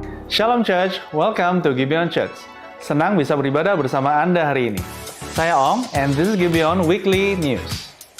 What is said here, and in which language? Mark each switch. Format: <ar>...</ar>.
<en>Shalom Church, welcome to Gibeon Church.</en> <id>Senang bisa beribadah bersama Anda hari ini.</id> <en>Saya Ong, and this is Gibeon Weekly News.</en>